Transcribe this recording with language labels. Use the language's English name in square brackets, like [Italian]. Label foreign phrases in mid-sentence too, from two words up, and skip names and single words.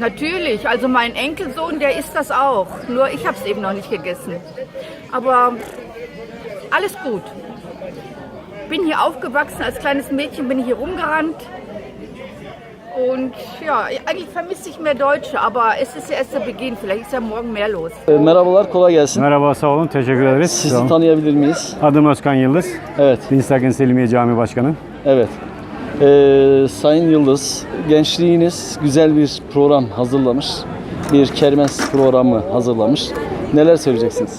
[German] Natürlich, also mein Enkelsohn, der isst das auch. Nur ich habe es eben noch nicht gegessen. Aber alles gut. Bin hier aufgewachsen, als kleines Mädchen bin ich hier rumgerannt. Und ja, eigentlich vermisse ich mehr Deutsche, aber es ist ja erst der Beginn. Vielleicht ist ja morgen mehr los. [Turkish] Merhabalar, kolay gelsin. Merhaba, sağ olun. Teşekkür ederiz. Sağ Sizi olun. tanıyabilir miyiz? Adım Özkan Yıldız. Evet, Dinslaken Selimiye Camii Başkanı. evet. Sayın Yıldız, gençliğiniz güzel bir program hazırlamış. Bir kermes programı hazırlamış. Neler söyleyeceksiniz?